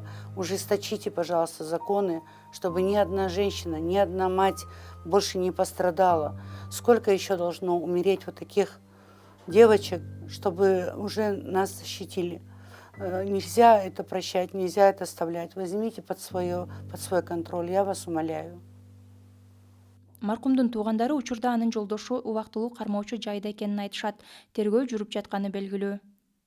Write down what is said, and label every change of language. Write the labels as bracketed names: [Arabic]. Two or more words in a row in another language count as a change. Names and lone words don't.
[Russian] Ужесточите, пожалуйста, законы, чтобы ни одна женщина, ни одна мать больше не пострадала. Сколько еще должно умереть вот таких девочек, чтобы уже нас защитили? Нельзя это прощать, нельзя это оставлять. Возьмите под свой контроль, я вас умоляю. [Kyrgyz] Маркумдун туугандары учурда анын жолдошу убактылуу кармоочу жайда экенин айтышат. Тергөө жүрүп жатканы белгилүү.